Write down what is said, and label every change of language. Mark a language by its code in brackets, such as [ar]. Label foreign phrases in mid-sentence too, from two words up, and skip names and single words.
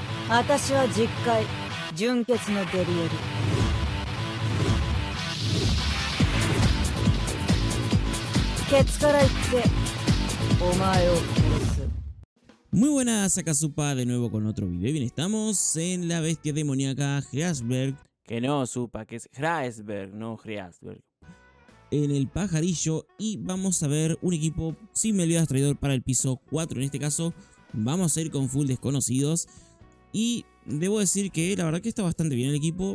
[ja] 私は実戒純潔のデリエル。ケツから言ってお前を殺す。 [es] Muy buenas, Akasupa, de nuevo con otro video. Bien, estamos en la bestia demoníaca Hraesvelgr, Que no, Supa, que es Hraesvelgr, no Hraesvelgr. en el pajarillo, y vamos a ver un equipo sin Meliodas traidor para el piso 4. En este caso vamos a ir con full desconocidos, y debo decir que la verdad que está bastante bien el equipo.